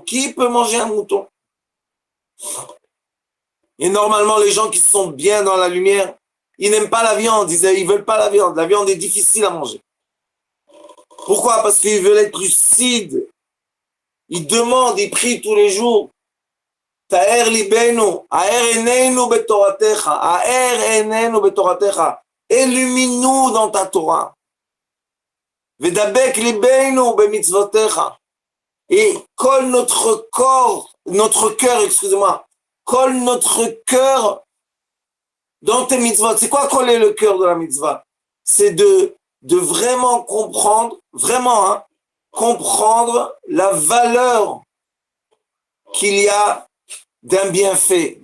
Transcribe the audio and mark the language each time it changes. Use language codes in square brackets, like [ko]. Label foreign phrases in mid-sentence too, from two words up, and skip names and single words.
[fr] Qui peut manger un mouton? Et normalement, les gens qui sont bien dans la lumière, ils n'aiment pas la viande. Ils veulent pas la viande. La viande est difficile à manger. Pourquoi? Parce qu'ils veulent être lucides. Ils demandent, ils prient tous les jours. [he] תאר ליבנו, האר עינינו בתורתך, האר עינינו בתורתך, [fr] illumine-nous dans ta Torah, [he] ודבק ליבנו במצוותיך, [fr] et colle notre corps, notre cœur, excusez-moi, colle notre cœur dans tes mitzvot. C'est quoi coller le cœur de la mitzvah? C'est de vraiment comprendre, vraiment, hein, comprendre la valeur qu'il y a d'un bienfait.